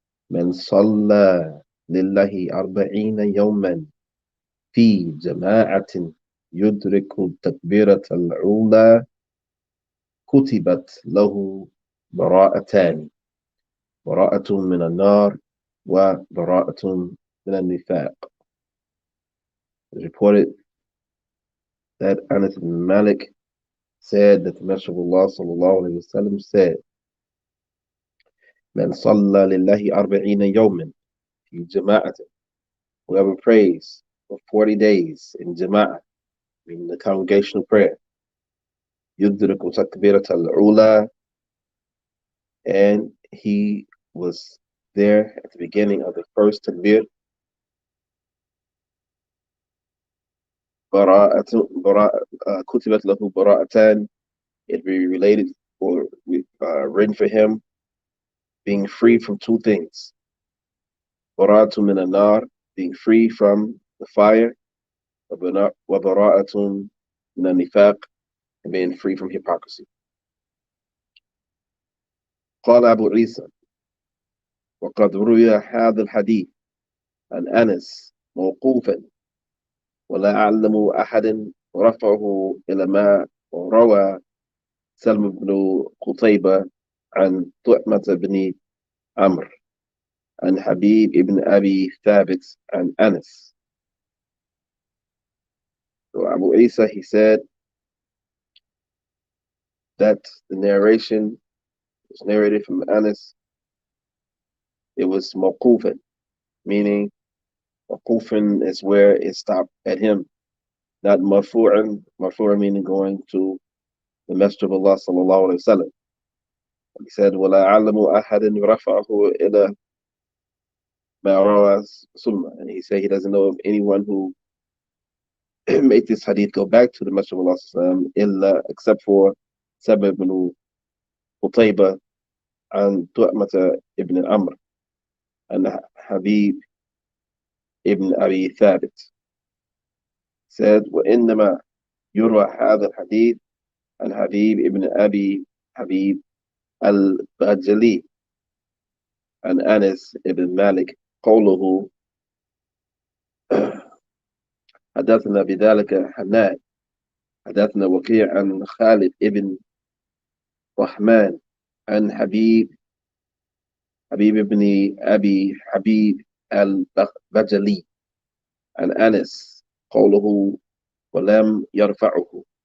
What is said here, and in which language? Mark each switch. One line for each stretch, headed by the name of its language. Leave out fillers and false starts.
Arabic: من صلى لله 40 يوما في جماعة يدرك التكبيرة الأولى كتبت له براءتان، براءة من النار وبراءة من النفاق.
English: It is reported that Anas bin Malik said that the Messenger of Allah sallallahu alayhi wa sallam said,
Arabic: Man salla lillahi 40 yawman fi jama'atin.
English: Whoever prays for 40 days in jama'ah, meaning the congregational prayer,
Arabic: yudriku takbirat al-ula,
English: and he was there at the beginning of the first takbir,
Arabic: kutibat lahu bara'atan,
English: it be related or written for him being free from two things.
Arabic: Bara'atun min an-nar,
English: being free from the fire,
Arabic: wa bara'atun min an-nifaq,
English: and being free from hypocrisy.
Arabic: قال أبو عيسى وقد روي هذا الحديث عن أنس موقوفا ولا أعلم أحد رفعه إلى ما روى سلم بن قتيبة عن طعمة بن عمرو عن حبيب بن أبي ثابت عن أنس.
English: So Abu Isa, he said that the narration was narrated from Anas. It was mawqufan, meaning mawqufan is where it stopped at him, not marfu'an. Marfu'an meaning going to the Messenger of Allah sallallahu alayhi wa sallam. He said,
Arabic: وَلَا أَعْلَمُ أَحَدٍ رَفَعَهُ إِلَى مَا رَوَى سُلْمَ.
English: And he said he doesn't know of anyone who made this hadith go back to the Messenger of Allah sallallahu alayhi wa sallam, except for Sabah ibn Qutayba and Tu'mata ibn Amr and Habib ibn Abi Thabit. Said,
Arabic: وَإِنَّمَا يُرْوَى هذا الحديث عن حبيب ابن أبي حبيب البجلي عن أنس ابن مالك قوله حدثنا بذلك حنان حدثنا وكيع عن خالد ابن رحمن عن حبيب ابن أبي حبيب البجلي عن أنس قوله ولم يرفعه